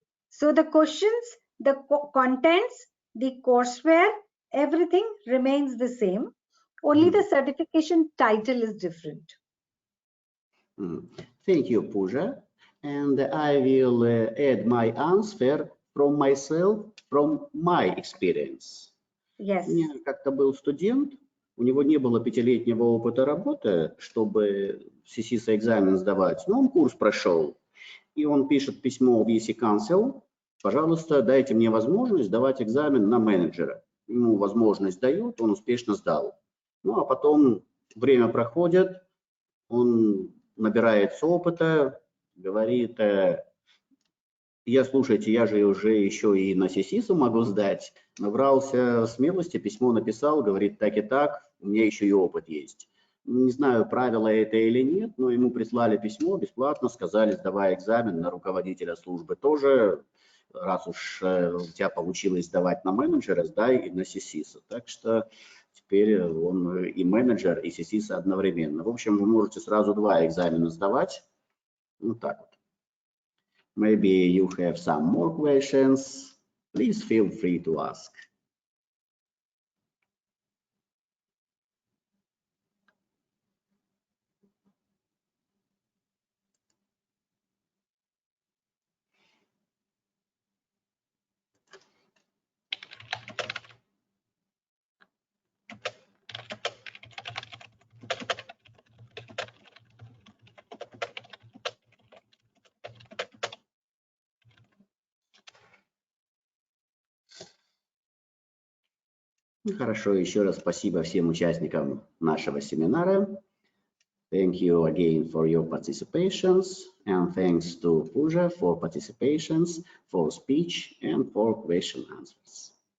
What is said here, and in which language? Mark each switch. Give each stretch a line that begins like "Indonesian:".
English: So the questions, the contents the courseware, everything remains the same. Only the certification title is different. Thank you, Pooja. And I will add my answer from myself, from my experience. Yes.
Russian: У меня как-то был студент, у него не было 5-летнего опыта работы, чтобы CCISO экзамен сдавать, но он курс прошел. И он пишет письмо в EC-Council: пожалуйста, дайте мне возможность сдавать экзамен на менеджера. Ему возможность дают, он успешно сдал. Ну а потом время проходит, он набирается опыта, говорит: слушайте, я же уже еще и на CCISO могу сдать. Набрался смелости, письмо написал, говорит: так и так, у меня еще и опыт есть. Не знаю, правило это или нет, но ему прислали письмо бесплатно, сказали: сдавай экзамен на руководителя службы тоже, раз уж у тебя получилось сдавать на менеджера, сдай и на CCISO. Так что теперь он и менеджер, и CCISO одновременно. В общем, вы можете сразу 2 экзамена сдавать. Вот так вот.
English: Maybe you have some more questions. Please feel free to ask.
Russian: Хорошо, еще раз спасибо всем участникам нашего семинара.
English: Thank you again for your participations, and thanks to Pooja for participations, for speech, and for question answers.